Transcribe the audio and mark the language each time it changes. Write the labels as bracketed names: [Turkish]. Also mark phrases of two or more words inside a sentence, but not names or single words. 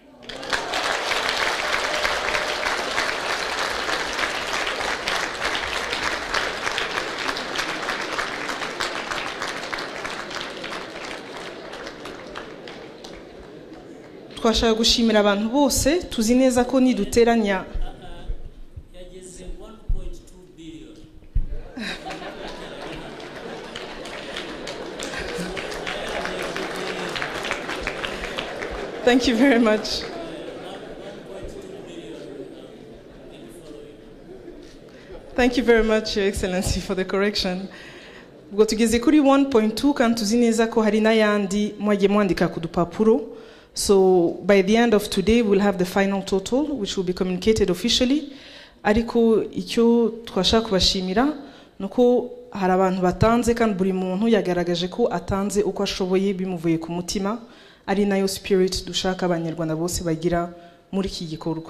[Kinyarwanda] Twashaka gushimira abantu bose, tuzi neza ko niduteranya yageze 1.2 billion. [English] Thank you very much. Thank you very much, Your Excellency, for the correction. [Kinyarwanda] Ubwo tugeze kuri 1.2 kandi tuzi neza ko hari n'ayandi mwagiye mwandika ku dupapuro. [English] So by the end of today we'll have the final total which will be communicated officially. [Kinyarwanda] Ariko icyo twashaka kubashimira nuko hari abantu batanze kandi buri muntu yagaragaje ko atanze uko ashoboye bimuvuye ku mutima, ari nayo spirit dushaka abanyarwanda bose bagira muri iki gikorwa.